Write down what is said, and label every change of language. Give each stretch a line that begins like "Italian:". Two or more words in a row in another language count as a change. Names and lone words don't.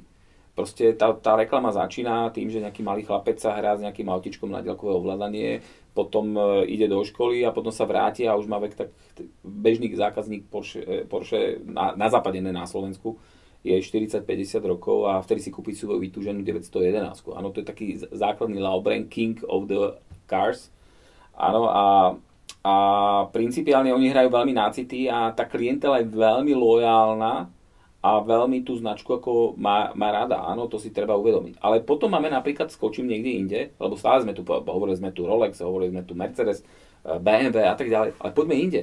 Slovak: Proste tá reklama začína tým, že nejaký malý chlapec sa hrá s nejakým autičkom na diaľkové ovládanie, potom ide do školy a potom sa vráti a už má vek tak bežný zákazník Porsche na západe, ne na Slovensku, je 40-50 rokov a vtedy si kúpiť svoju vytúženú 911. Áno, to je taký základný
English: love brand, king of the cars.
Slovak: Áno, a principiálne oni hrajú veľmi na city a tá klientela je veľmi lojálna a veľmi tú značku ako má rada, áno, to si treba uvedomiť. Ale potom máme napríklad, skočím niekde inde, lebo stále sme tu, hovorili sme tu Rolex, hovorili sme tu Mercedes, BMW a tak ďalej, ale poďme inde.